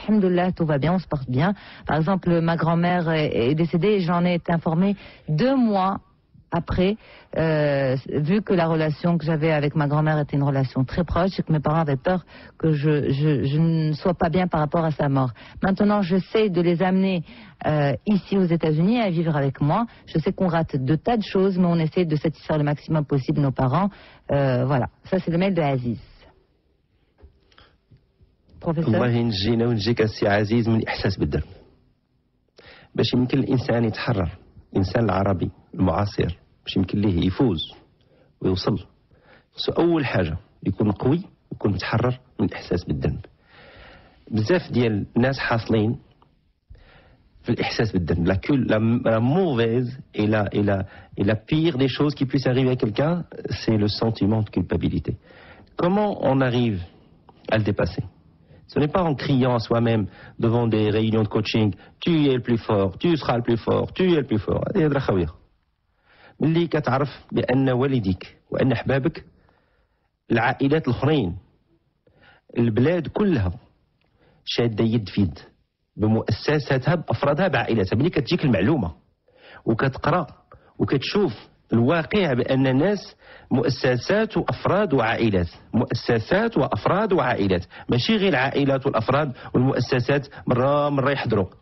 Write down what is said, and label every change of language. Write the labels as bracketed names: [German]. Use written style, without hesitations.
[French] Alhamdoulilah, tout va bien, on se porte bien. Par exemple, ma grand-mère est décédée et j'en ai été informée 2 mois après, vu que la relation que j'avais avec ma grand-mère était une relation très proche et que mes parents avaient peur que je ne sois pas bien par rapport à sa mort. Maintenant, j'essaie de les amener ici aux États-Unis à vivre avec moi. Je sais qu'on rate de tas de choses, mais on essaie de satisfaire le maximum possible nos parents. Voilà, ça c'est le mail de Aziz. Professeur. [Arabic] الله ينجينا وينجيك السي عزيز من الإحساس بالذنب باش يمكن الإنسان يتحرر. الإنسان العربي المعاصر باش يمكن ليه يفوز ويوصل أول حاجة يكون قوي ويكون متحرر من الإحساس بالذنب. بزاف ديال الناس حاصلين في الإحساس بالذنب. [French] La mauvaise et la pire des choses qui puisse arriver à quelqu'un, c'est le sentiment de culpabilité. Comment on arrive à le dépasser? Ce n'est pas en criant à soi-même devant des réunions de coaching « Tu es le plus fort, tu seras le plus fort, tu es le plus fort ». [Arabic] هذه هضرة خاوية. ملي كتعرف بأن والديك وأن أحبابك العائلات الآخرين البلاد كلها شادة يد في يد بمؤسساتها بأفرادها بعائلاتها. ملي كتجيك المعلومة وكتقرأ وكتشوف الواقع بأن الناس مؤسسات وأفراد وعائلات، مؤسسات وأفراد وعائلات، ماشي غير العائلات والأفراد والمؤسسات مرة يحضروا.